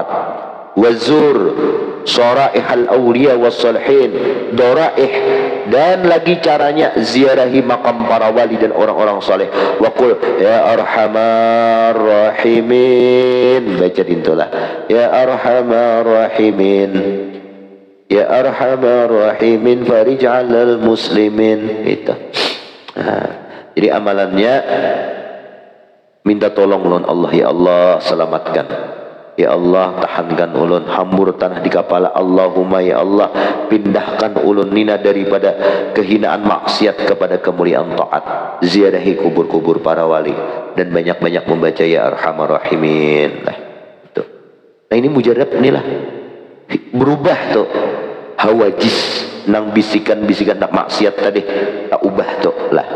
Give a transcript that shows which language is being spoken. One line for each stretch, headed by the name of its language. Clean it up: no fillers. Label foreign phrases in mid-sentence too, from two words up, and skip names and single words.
Arabic: Wazur syara'ihal awliya wassalihin,
Banjar: doraih, dan lagi caranya ziarahi makam para wali dan orang-orang saleh.
Arabic: Wa qul ya arhamar rahimin,
Banjar: baca dintulah
Arabic: ya arhamar rahimin, ya arhamar rahimin farij 'alal muslimin.
Banjar: Itu. Jadi amalannya minta tolong ulun Allah,
Arabic: ya Allah
Banjar: selamatkan,
Arabic: ya Allah
Banjar: tahankan ulun, hambur tanah di kepala.
Arabic: Allahumma ya Allah,
Banjar: pindahkan ulun nina daripada kehinaan maksiat kepada kemuliaan taat. Ziarahi kubur-kubur para wali, dan banyak-banyak membaca
Arabic: ya arhamar rahimin.
Banjar: Itu. Nah ini mujarab inilah berubah tuh hawajis nang bisikan-bisikan nak maksiat tadi tak ubah tuh lah.